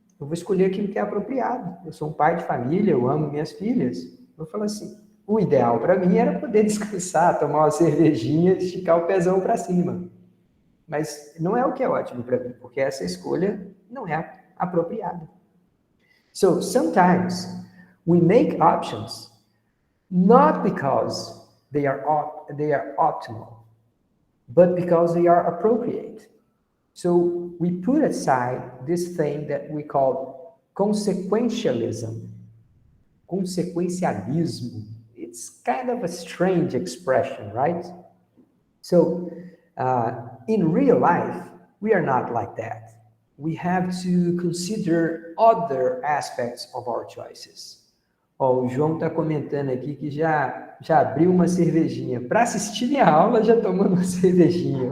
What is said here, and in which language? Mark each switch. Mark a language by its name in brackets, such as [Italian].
[Portuguese] Eu vou escolher aquilo que é apropriado. Eu sou um pai de família, eu amo minhas filhas. Eu vou falar assim, o ideal para mim era poder descansar, tomar uma cervejinha, esticar o pezão para cima. Mas não é o que é ótimo para mim, porque essa escolha não é apropriada. [English] So, sometimes we make options not because they are optimal, but because they are appropriate. So, we put aside this thing that we call consequentialism. Consequentialismo. It's kind of a strange expression, right? So, in real life, we are not like that. We have to consider other aspects of our choices. [Portuguese] O João está comentando aqui que já abriu uma cervejinha. Para assistir minha aula, já tomando uma cervejinha.